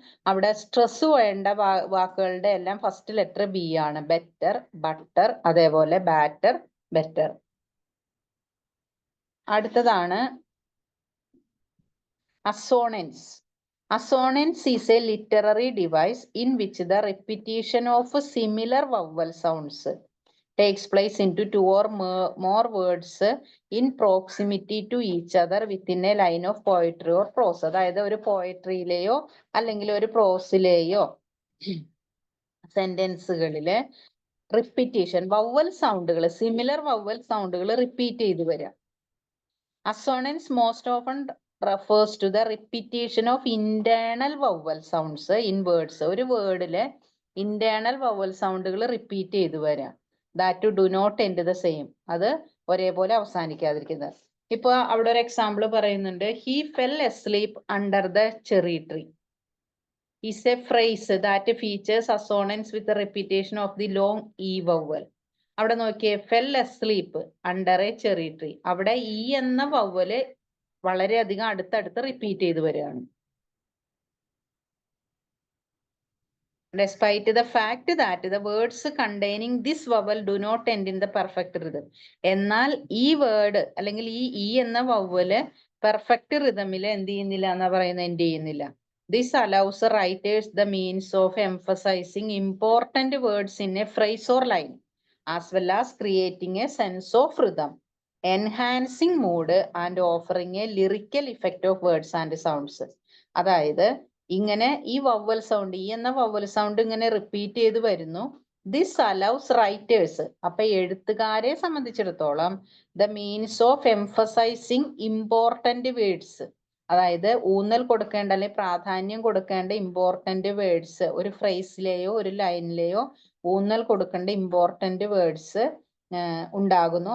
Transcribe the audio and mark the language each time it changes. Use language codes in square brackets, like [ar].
[ml] അവിടെ സ്ട്രെസ് വേണ്ട വാക്കുകളുടെ എല്ലാം ഫസ്റ്റ് ലെറ്റർ ബി ആണ്. ബെറ്റർ, ബട്ടർ, അതേപോലെ ബാറ്റർ, ബെറ്റർ. അടുത്തതാണ് assonance. [en] Assonance is a literary device in which the repetition of similar vowel sounds takes place into two or more words in proximity to each other within a line of poetry or prose. [ml] അതായത് ഒരു പോയട്രിയിലെയോ അല്ലെങ്കിൽ ഒരു പ്രോസിലെയോ സെന്റൻസുകളിലെ repetition, vowel സൗണ്ടുകൾ, similar vowel സൗണ്ടുകൾ repeat ചെയ്ത് വരിക. [en] Assonance most often refers to the repetition of internal vowel sounds in words. [ml] ഒരു വേർഡിലെ internal vowel സൗണ്ടുകൾ repeat ചെയ്ത് വരാം. [en] that do not end the same, [ml] അത് ഒരേപോലെ അവസാനിക്കാതിരിക്കുന്നത്. ഇപ്പൊ അവിടെ ഒരു എക്സാമ്പിൾ പറയുന്നുണ്ട്, [en] He fell asleep under the cherry tree is a phrase that features assonance with the repetition of the long e vowel. [ml] അവിടെ നോക്കിയേ, [en] Fell asleep under a cherry tree. [ml] അവിടെ ഈ എന്ന വവ്വല് വളരെയധികം അടുത്തടുത്ത് റിപ്പീറ്റ് ചെയ്ത് വരികയാണ്. [en] Despite the fact that the words containing this vowel do not end in the perfect rhythm. [ml] എന്നാൽ ഈ വേർഡ് അല്ലെങ്കിൽ ഈ എന്ന വവ്വല് പെർഫെക്റ്റ് റിതമിൽ എന്ത് ചെയ്യുന്നില്ല എന്നാ പറയുന്നത്, എൻഡ് ചെയ്യുന്നില്ല. [en] This allows writers the means of emphasizing important words in a phrase or line, as well as creating a sense of rhythm, enhancing mood and offering a lyrical effect of words and sounds. അതായത് [ml] ഇങ്ങനെ ഈ vowel sound, ഈ എന്ന vowel sound ഇങ്ങനെ repeat ചെയ്ത് വരുന്നു. [en] this allows writers, [ml] അപ്പൊ എഴുത്തുകാരെ സംബന്ധിച്ചിടത്തോളം [en] the means of emphasizing important words, [ml] അതായത് ഊന്നൽ കൊടുക്കേണ്ട അല്ലെങ്കിൽ പ്രാധാന്യം കൊടുക്കേണ്ട ഇമ്പോർട്ടന്റ് വേർഡ്സ്, ഒരു ഫ്രേസിലെയോ ഒരു ലൈനിലെയോ ഊന്നൽ കൊടുക്കേണ്ട ഇമ്പോർട്ടന്റ് വേർഡ്സ് ഉണ്ടാകുന്നു.